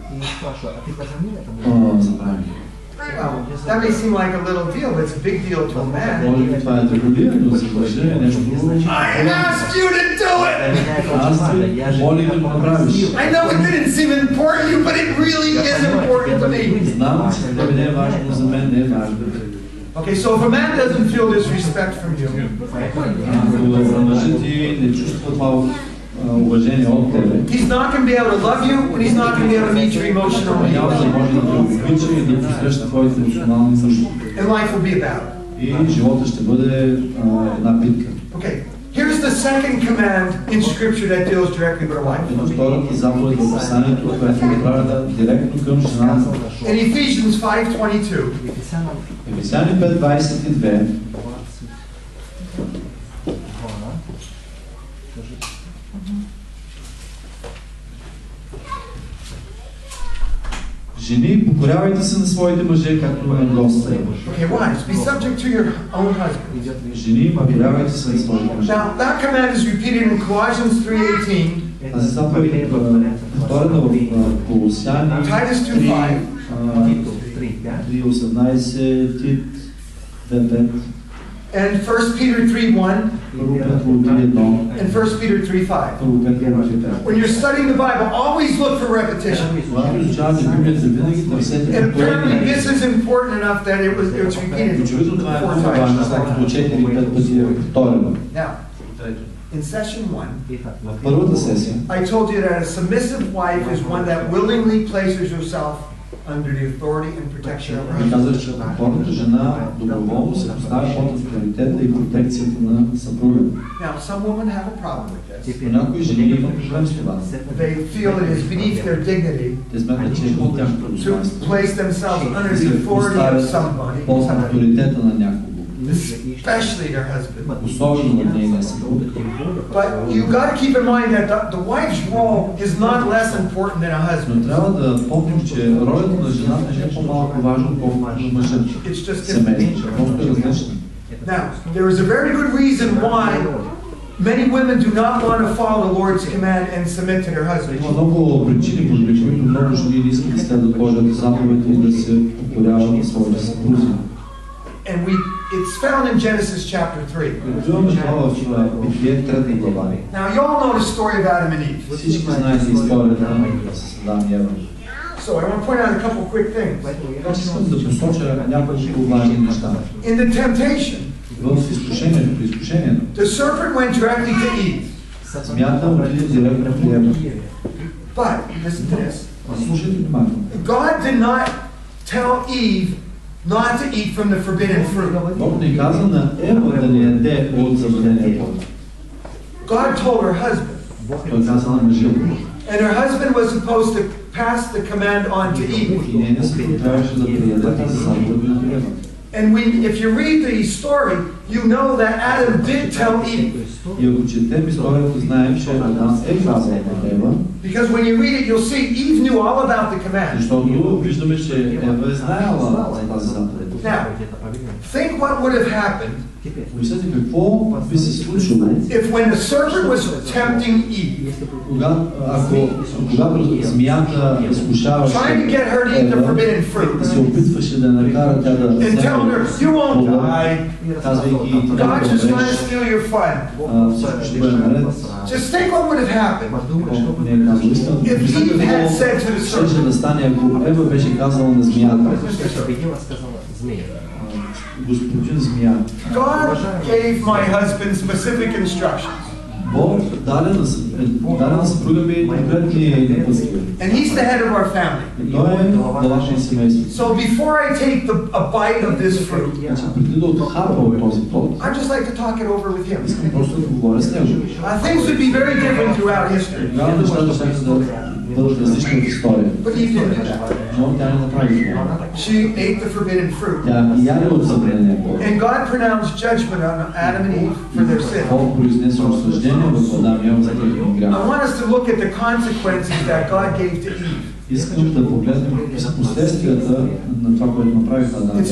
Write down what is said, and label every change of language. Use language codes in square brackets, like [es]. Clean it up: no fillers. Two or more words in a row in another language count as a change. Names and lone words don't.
[bg] Забравих. [en] That may seem like a little deal, but it's a big deal to a man. [bg] Може би това е дреболия, но за мъжа е нещо друго. [en] I asked you to do it! [bg] Аз те моля да го направиш. [en] I know it didn't seem important to you, but it really is important to me. [bg] Знам, че тебе не е важно, но за мен не е важно. [en] Okay, so if a man doesn't feel this respect from you, [bg] ако мъжът ти не чувства това уважение от тебе, [en] he's not going to be able to love you, and he's not going to be able to meet your emotional [bg] няма да [en] needs. [bg] може да те обича и да посреща твоите емоционални нужди. [en] And life will be a battle. [bg] И живота ще бъде една битка. [en] Okay, here's the second command in Scripture that deals directly with a wife. [bg] Втората заповед в Писанието, която е отправена директно към жената. [en] In Ephesians 5:22, [bg] Ефесяни 5:22. Жени, покорявайте се на своите мъже, както на Господа. [en] okay, wives, be subject to your own husband. [bg] Жени, покорявайте се на своите мъже. [en] Now, that command is repeated in Colossians 3:18, [bg] Тази заповед е повторена в Колосяни [en] Titus 2:5, [bg] 3:18, Тит 2:5, [en] and 1 Peter 3:1, [bg] Първо Петро 3:1, [en] and 1 Peter 3:5. [bg] Първо Петро 3:5. [en] When you're studying the Bible, always look for repetition. [bg] Когато изучавате Библията, винаги търсете [en] And apparently [bg] повторение. [en] this is important enough that it was repeated [bg] Очевидно това е [en] 4 [bg] много важно, [en] times. [bg] след като 4-5 пъти е повторено. [en] Now, in session 1, [bg] В първата сесия [en] I told you that a submissive wife is one that willingly places herself under the authority and protection of her [bg] ви [en] husband. [bg] казах, че покорната жена доброволно се поставя под авторитета и протекцията на съпруга. [en] Now, some women have a problem with this. [bg] Но някои жени имат проблем с това. [en] They feel it is beneath their dignity [bg] Те смятат, че е под тяхното [en] to [bg] достоинство. [en] place themselves under [bg] Да [en] the [bg] се [en] authority of [bg] поставят [en] somebody, [bg] под авторитета на някого. [en] especially their husband. [bg] Особено на нейния съпруг. [en] But you got to keep in mind that the wife's role is not less important than a [bg] Но [en] husband. [bg] трябва да помним, че ролята на жената не е по-малко важна, отколкото на мъжа. [en] It's just [bg] Семейство. Просто е различна. [en] Now, there is a very good reason why Many women do not want to follow the Lord's command and submit to their husband. [bg] Има много причини, поради които много жени не искат да следват Божията заповед и да се покоряват на своите съпрузи. [en] And it's found in Genesis chapter 3. Now you all know the story of Adam and Eve. [bg] Всички знаете историята на Адам и Ева. [en] So I want to point out a couple quick things. [bg] Искам да посоча няколко важни неща. [en] In the temptation, [bg] в изкушението, при изкушението, [en] the serpent went directly to Eve. [bg] Змията отиде директно при Ева. [en] But listen to this. [bg] Слушайте внимателно. [en] God did not tell Eve not to eat from the forbidden fruit. [bg] Бог не каза на Ева да не яде от забранения плод. [en] God told her husband. [bg] Той каза на мъжа. [en] And her husband was supposed to pass the command on to Eve. [bg] И нейният съпруг трябваше да предаде тази заповед на Ева. [en] And if you read the story, you know that Adam did tell Eve. [bg] И ако четем историята, знаем, че Адам е казал на Ева. [en] Because when you read it, you'll see Eve knew all about the command. [bg] Защото виждаме, че Ева е знаела за тази заповед. [en] Now, think what would have happened. [bg] Мислете какво би се случило, [en] if when the serpent was tempting Eve, [bg] когато змията изкушаваше Ева и се опитваше да накара тя да вземе плода, казвайки ти да умреш, всичко ще бъде наред. [en] Just think what would have happened if Eve had said to the serpent, [bg] да стане, ако Ева беше казала на змията, господин змия. [en] God gave my husband specific instructions. [bg] Бог даде на съпруга ми конкретни напътствия. [en] And he's the head of our family. [bg] Той е главата на семейството. [en] So before I take a bite of this fruit, [bg] преди да отхапвам този плод, [en] I just like to talk it over with him. [bg] Искам просто да говоря с него. [en] Things would be very different throughout history. [bg] Тогава нещата ще бъдат различни от история. [en] But he didn't do that. [bg] Но тя не направи това. [en] She ate the forbidden fruit. [bg] Тя яде от забранения плод. [en] And God pronounced judgment on Adam and Eve for their sin. [bg] Бог произнесе осъждение върху Адам и Ева за техния грях. [en] I want us to look at the consequences that God gave to Eve. [bg] Искам да погледнем какви са последствията на това, което направиха Адам и Ева.